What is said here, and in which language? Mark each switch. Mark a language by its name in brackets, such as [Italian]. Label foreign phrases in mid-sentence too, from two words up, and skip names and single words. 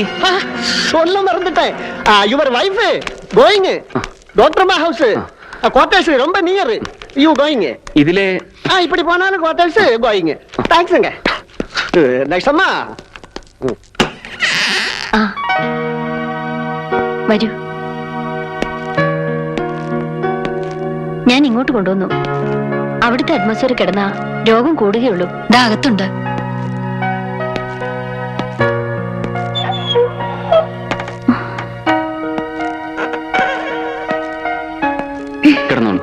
[Tamil] சொல்ல மறந்துட்டேன். [English] your wife going doctor ma house quarters ரொம்ப near. you going. [Malayalam] ഇതിലെ [Tamil] இப்படி போனாலும் [English] quarters going. [Tamil] தேங்க்ஸ்ங்க. நெக்ஸ்ட் அம்மா. [Malayalam] ആ വരൂ. ഞാൻ ഇങ്ങോട്ട് കൊണ്ടുവന്നു. അവിടുത്തെ അറ്റ്മോസ്ഫിയർ കിടന്ന രോഗം കൂടുകയുള്ളൂ. ദാ അകത്തുണ്ട്. കിടന്നോളൂ.